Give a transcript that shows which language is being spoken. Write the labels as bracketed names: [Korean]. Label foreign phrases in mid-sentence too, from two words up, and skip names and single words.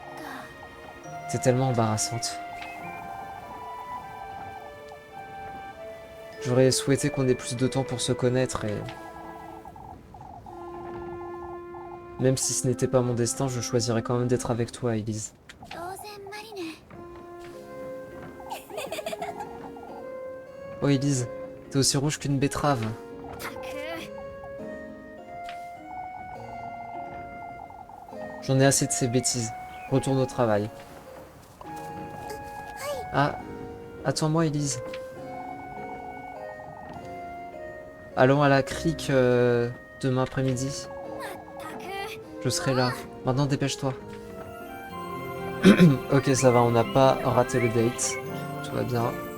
[French] C'est tellement embarrassante. J'aurais souhaité qu'on ait plus de temps pour se connaître et... Même si ce n'était pas mon destin, je choisirais quand même d'être avec toi, Elise. [Japanese] 当然マリネ。 [French] Oh, Elise, t'es aussi rouge qu'une betterave. [Japanese] たく。 [French] J'en ai assez de ces bêtises. Retourne au travail. Ah, attends-moi, Elise. Allons à la crique demain après-midi. [Japanese] まったく。 [French] Je serai là. Maintenant, dépêche-toi. Ok, ça va, on n'a pas raté le date. Tout va bien.